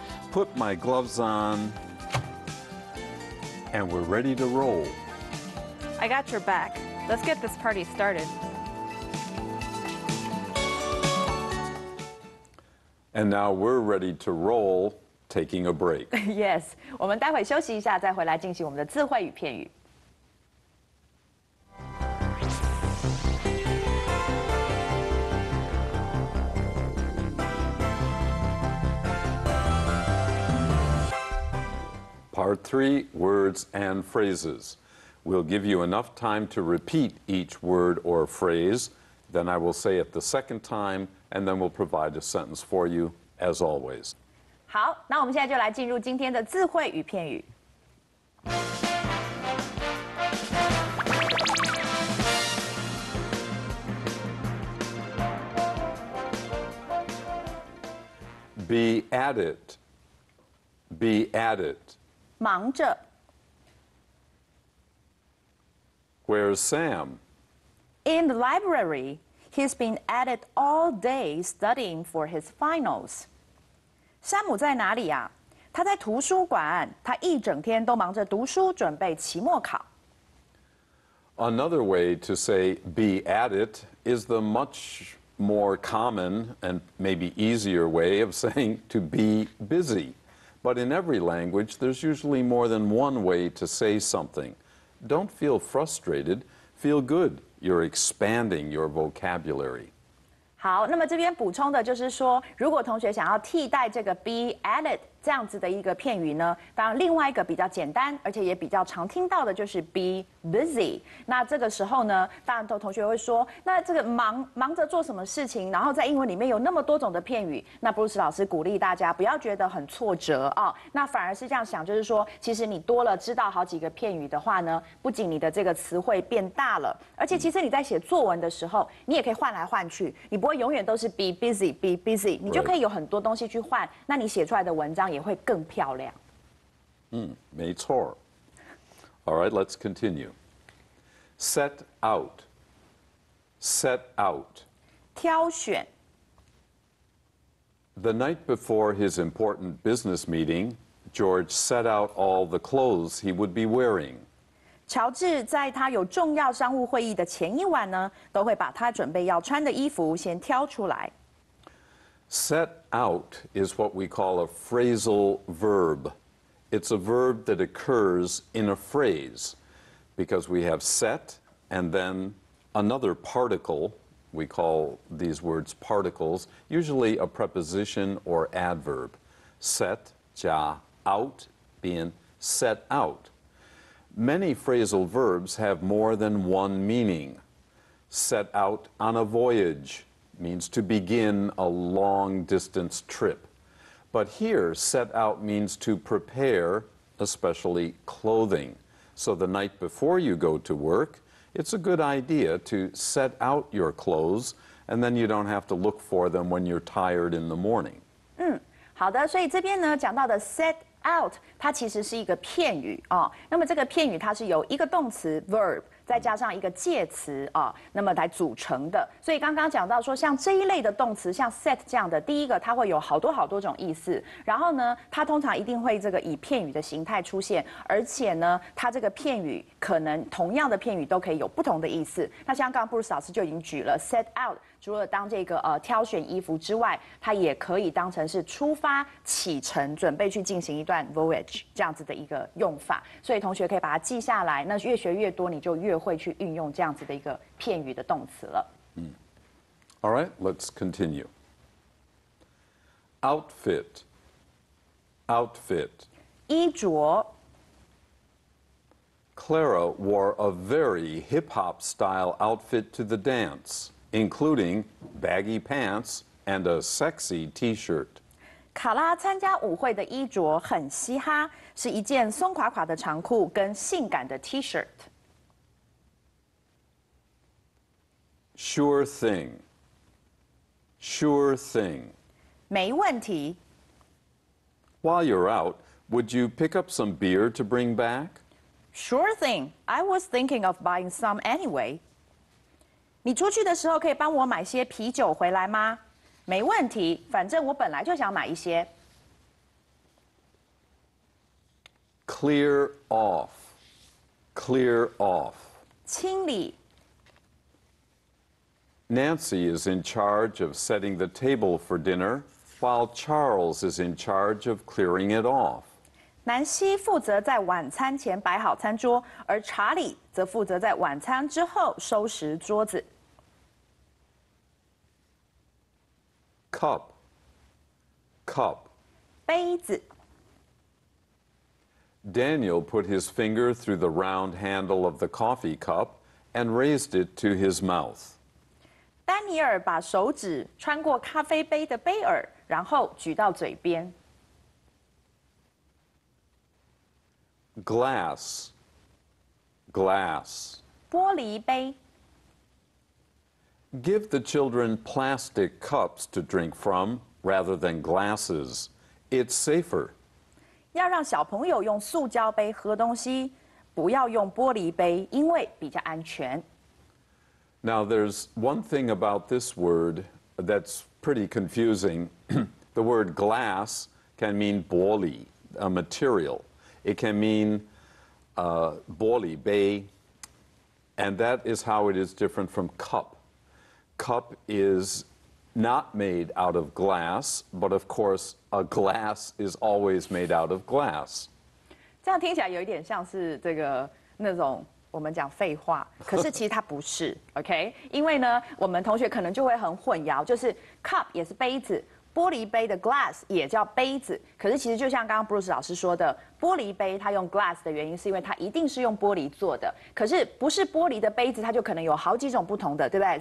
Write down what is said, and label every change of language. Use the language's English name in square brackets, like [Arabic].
[English] Put my gloves on, and we're ready to roll. I got your back. Let's get this party started. And now we're ready to roll, taking a break. [Chinese] Yes， 我们待会休息一下，再回来进行我们的字汇与片语。 [English] Part 3, words and phrases. We'll give you enough time to repeat each word or phrase. Then I will say it the second time, and then we'll provide a sentence for you, as always. [Chinese] 好，那我们现在就来进入今天的字汇与片语。 [English] Be at it. Be at it. [Chinese] 忙着。 [English] Where's Sam? In the library, he's been at it all day studying for his finals. [Chinese] 山姆在哪里呀？他在图书馆，他一整天都忙着读书，准备期末考。 [English] Another way to say be at it is the much more common and maybe easier way of saying to be busy. But in every language, there's usually more than one way to say something. Don't feel frustrated, feel good. You're expanding your vocabulary. [Chinese] 好，那么这边补充的就是说，如果同学想要替代这个 be at it 这样子的一个片语呢，当然另外一个比较简单，而且也比较常听到的就是 be busy。那这个时候呢，当然同学会说，那这个忙着做什么事情？然后在英文里面有那么多种的片语，那布鲁斯老师鼓励大家不要觉得很挫折啊，那反而是这样想，就是说，其实你多了知道好几个片语的话呢，不仅你的这个词汇变大了，而且其实你在写作文的时候，你也可以换来换去，你不会永远都是 be busy， 你就可以有很多东西去换，那你写出来的文章也会更漂亮。没错。 [English] All right, let's continue. Set out. Set out. [Chinese] 挑选。 [English] The night before his important business meeting, George set out all the clothes he would be wearing. [Chinese] 乔治在他有重要商务会议的前一晚呢，都会把他准备要穿的衣服先挑出来。 [English] Set out is what we call a phrasal verb. It's a verb that occurs in a phrase because we have set and then another particle. We call these words particles, usually a preposition or adverb. Set, [Chinese] 加 [English] out, being set out. Many phrasal verbs have more than one meaning. Set out on a voyage means to begin a long-distance trip. But here, set out means to prepare, especially clothing. So the night before you go to work, it's a good idea to set out your clothes, and then you don't have to look for them when you're tired in the morning. [Chinese] 好的，所以这边呢讲到的 set out， 它其实是一个片语哦。那么这个片语它是由一个动词 verb 再加上一个介词啊，那么来组成的。所以刚刚讲到说，像这一类的动词，像 set 这样的，第一个它会有好多种意思，然后呢，它通常一定会这个以片语的形态出现，而且呢，它这个片语可能同样的片语都可以有不同的意思。那像刚刚布鲁斯老师就已经举了 set out。除了当这个挑选衣服之外，它也可以当成是出发、启程、准备去进行一段 voyage 这样子的一个用法。所以同学可以把它记下来，那越学越多，你就越会去运用这样子的一个片语的动词了。 [English] All right, let's continue. Outfit. Outfit. [Chinese] 衣着。 [English] Clara wore a very hip-hop style outfit to the dance, including baggy pants and a sexy T-shirt. [Chinese] 卡拉参加舞会的衣着很嘻哈，是一件松垮垮的长裤跟性感的 T-shirt。 [English] Sure thing. Sure thing. [Chinese] 没问题。 [English] While you're out, Would you pick up some beer to bring back? Sure thing. I was thinking of buying some anyway. [Chinese] 你出去的时候可以帮我买些啤酒回来吗？没问题，反正我本来就想买一些。 [English] Clear off. Clear off. [Chinese] 清理。 [English] Nancy is in charge of setting the table for dinner, while Charles is in charge of clearing it off. [Chinese] 南希负责在晚餐前摆好餐桌，而查理则负责在晚餐之后收拾桌子。 [English] Cup. Cup. [Chinese] 杯子。 [English] Daniel put his finger through the round handle of the coffee cup and raised it to his mouth. [Chinese] 丹尼尔把手指穿过咖啡杯的杯耳，然后举到嘴边。 [English] Glass. Glass. [Chinese] 玻璃杯。 [English] Give the children plastic cups to drink from rather than glasses. It's safer. [Chinese] 要让小朋友用塑胶杯喝东西，不要用玻璃杯，因为比较安全。 [English] Now, there's one thing about this word that's pretty confusing. The word glass can mean 玻璃, a material. It can mean 玻璃杯, and that is how it is different from cup. Cup is not made out of glass, but of course, a glass is always made out of glass. [Chinese] 这样听起来有一点像是这个那种我们讲废话，可是其实它不是，OK？因为呢，我们同学可能就会很混淆，就是 cup 也是杯子，玻璃杯的 glass 也叫杯子，可是其实就像刚刚 Bruce 老师说的，玻璃杯它用 glass 的原因是因为它一定是用玻璃做的，可是不是玻璃的杯子，它就可能有好几种不同的，对不对？